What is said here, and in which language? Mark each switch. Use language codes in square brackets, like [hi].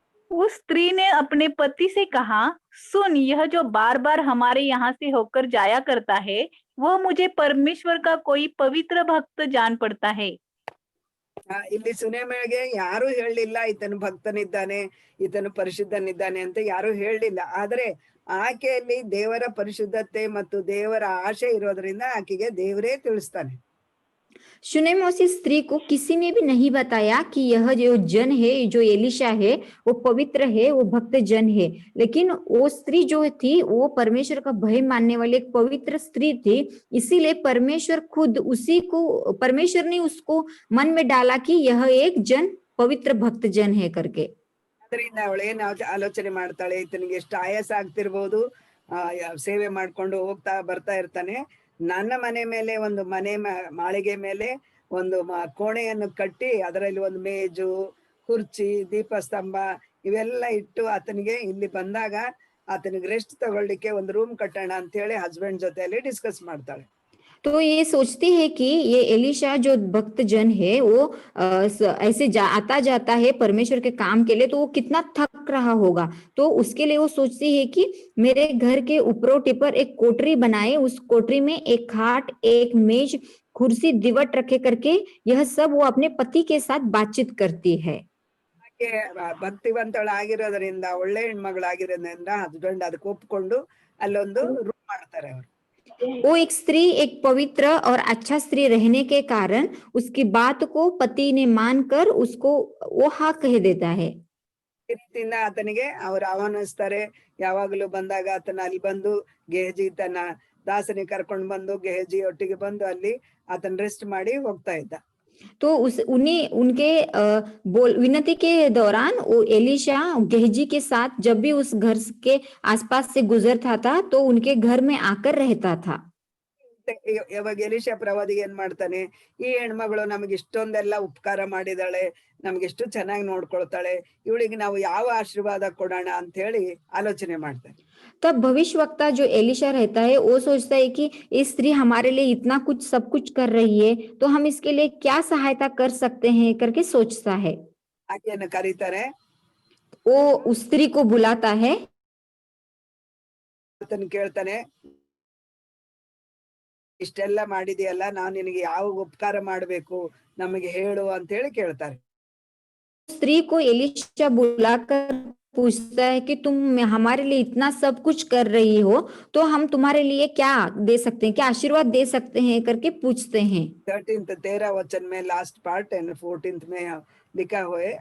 [hi] उस स्त्री ने अपने पति से कहा, सुन, यह जो बार बार हमारे यहाँ से होकर जाया करता है, वह मुझे परमेश्वर का कोई पवित्र भक्त जान पड़ता है. [kn] ಇಲ್ಲಿ ಸುನೇಮೆಗೆ ಯಾರು ಹೇಳಲಿಲ್ಲ ಈತನು ಭಕ್ತನಿದ್ದಾನೆ, ಈತನು ಪರಿಶುದ್ಧನಿದ್ದಾನೆ ಅಂತ ಯಾರು ಹೇಳಲಿಲ್ಲ. ಆದ್ರೆ ಆಕೆಯಲ್ಲಿ ದೇವರ ಪರಿಶುದ್ಧತೆ ಮತ್ತು ದೇವರ ಆಶೆ ಇರೋದ್ರಿಂದ ಆಕೆಗೆ ದೇವರೇ ತಿಳಿಸ್ತಾನೆ. [hi] शूनेम उस स्त्री को किसी ने भी नहीं बताया कि यह जो जन है, जो एलिशा है, वो पवित्र है, वो भक्त जन है। लेकिन वो स्त्री जो थी वो परमेश्वर का भय मानने वाली एक पवित्र स्त्री थी, इसीलिए परमेश्वर खुद परमेश्वर ने उसको मन में डाला कि यह एक जन पवित्र भक्त जन है करके। [kn] ಅದರಿಂದ ಅವಳೇನ್ ಆಲೋಚನೆ ಮಾಡ್ತಾಳೆ, ಈತನಿಗೆ ಎಷ್ಟು ಆಯಾಸ ಆಗ್ತಿರ್ಬೋದು, ಸೇವೆ ಮಾಡ್ಕೊಂಡು ಹೋಗ್ತಾ ಬರ್ತಾ ಇರ್ತಾನೆ, ನನ್ನ ಮನೆ ಮೇಲೆ ಒಂದು ಮಾಳಿಗೆ ಮೇಲೆ ಒಂದು ಕೋಣೆಯನ್ನು ಕಟ್ಟಿ ಅದರಲ್ಲಿ ಒಂದು ಮೇಜು, ಕುರ್ಚಿ, ದೀಪಸ್ತಂಭ ಇವೆಲ್ಲ ಇಟ್ಟು ಆತನಿಗೆ ಇಲ್ಲಿ ಬಂದಾಗ ಆತನಿಗೆ ರೆಸ್ಟ್ ತಗೊಳ್ಳಿಕ್ಕೆ ಒಂದು ರೂಮ್ ಕಟ್ಟೋಣ ಅಂತ ಹೇಳಿ ಹಸ್ಬೆಂಡ್ ಜೊತೆಯಲ್ಲಿ ಡಿಸ್ಕಸ್ ಮಾಡ್ತಾಳೆ. [hi] तो ये सोचती है कि ये एलिशा जो भक्त जन है वो ऐसे आता जाता है परमेश्वर के काम के लिए, तो वो कितना थक रहा होगा। तो उसके लिए वो सोचती है कि मेरे घर के उपरोटी पर एक कोठरी बनाए, उस कोठरी में एक खाट, एक मेज, कुर्सी, दिवट रखे करके यह सब वो अपने पति के साथ बातचीत करती है। [kn] ಭಕ್ತಿವಂತಳಾಗಿರೋದ್ರಿಂದ, ಒಳ್ಳೆ ಹೆಣ್ಮಗಳಾಗಿರೋದ್ರಿಂದ ಹಸ್ಬೆಂಡ್ ಅದಕ್ಕೆ ಒಪ್ಕೊಂಡು ಅಲ್ಲೊಂದು ರೂಮ್ ಮಾಡ್ತಾರೆ ಅವರು. [hi] वो एक स्त्री एक पवित्र और अच्छा स्त्री रहने के कारण उसकी बात को पति ने मानकर उसको वो हाँ कह देता है. [kn] ಈ ರೀತಿಯಿಂದ ಆತನಿಗೆ ಅವ್ರು ಆಹ್ವಾನಿಸ್ತಾರೆ. ಯಾವಾಗಲೂ ಬಂದಾಗ ಆತನ ಅಲ್ಲಿ ಬಂದು ಗೆಹಜಿ ತನ್ನ ದಾಸನಿಗೆ ಕರ್ಕೊಂಡು ಬಂದು ಗೆಹಜಿ ಒಟ್ಟಿಗೆ ಬಂದು ಅಲ್ಲಿ ಆತನ ರೆಸ್ಟ್ ಮಾಡಿ ಹೋಗ್ತಾ ಇದ್ದ. [hi] तो उनके विनती के दौरान वो एलिशा गेहजी के साथ जब भी उस घर के आसपास से गुजरता था तो उनके घर में आकर रहता था. [kn] ಯಾವಾಗ ಎಲಿಶಾ ಪ್ರವಾದಿ ಏನ್ ಮಾಡ್ತಾನೆ, ಈ ಹೆಣ್ಮಗಳು ನಮಗೆ ಇಷ್ಟೊಂದೆಲ್ಲ ಉಪಕಾರ ಮಾಡಿದಾಳೆ, ನಮ್ಗೆಷ್ಟು ಚೆನ್ನಾಗಿ ನೋಡ್ಕೊಳ್ತಾಳೆ, ಇವಳಿಗೆ ನಾವು ಯಾವ ಆಶೀರ್ವಾದ ಕೊಡೋಣ ಅಂತ ಹೇಳಿ ಆಲೋಚನೆ ಮಾಡ್ತಾನೆ. [hi] तब भविष्यवक्ता जो एलिशा रहता है वो सोचता है कि ये स्त्री हमारे लिए इतना कुछ सब कुछ कर रही है, तो हम इसके लिए क्या सहायता कर सकते हैं करके सोचता है. [kn] ಆಕೆಯನ್ನು ಕರೀತಾರೆ, [hi] वो उस स्त्री को बुलाता है. [kn] ಆತನ ಕೇಳ್ತಾನೆ, ಇಷ್ಟೆಲ್ಲ ಮಾಡಿದೆಯಲ್ಲ, ನಾವು ನಿನಗೆ ಯಾವ ಉಪಕಾರ ಮಾಡ್ಬೇಕು ನಮಗೆ ಹೇಳು ಅಂತ ಹೇಳಿ ಕೇಳ್ತಾರೆ. [hi] स्त्री को एलिशा बुलाकर पूछता है कि तुम हमारे लिए इतना सब कुछ कर रही हो, तो हम तुम्हारे लिए क्या दे सकते हैं, क्या आशीर्वाद दे सकते हैं करके पूछते हैं. 13 वचन में [en] last part and [hi] 14 में लिखा हुए.